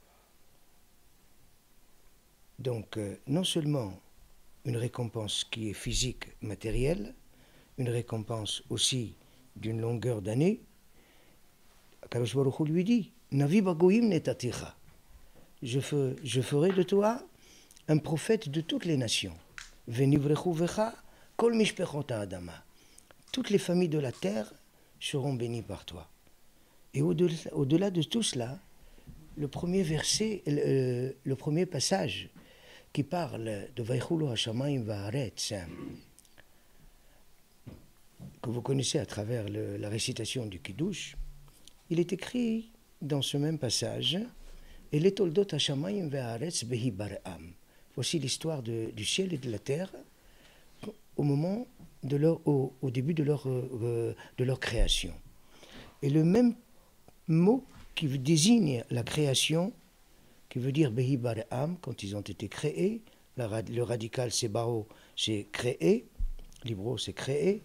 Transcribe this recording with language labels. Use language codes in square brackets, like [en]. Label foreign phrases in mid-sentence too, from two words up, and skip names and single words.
[fr] Donc, non seulement une récompense qui est physique, matérielle, une récompense aussi d'une longueur d'année, Akadosh Baruch Hu lui dit [he] נביא בגוים נתתיך. [fr] Je ferai de toi un prophète de toutes les nations. [he] ונברכו בך כל משפחות האדמה. [fr] Toutes les familles de la terre seront bénies par toi. Et au-delà de tout cela, le premier verset, le premier passage qui parle de [he] ויכלו השמים והארץ, [fr] que vous connaissez à travers la récitation du Kiddush, il est écrit dans ce même passage « Et les [he] תולדות השמים והארץ בהבראם ». [fr] Voici l'histoire du ciel et de la terre au début de leur création. Et le même mot qui désigne la création, qui veut dire [he] בהבראם, [fr] quand ils ont été créés, le radical c'est baro, c'est créé, l'ibro c'est créé.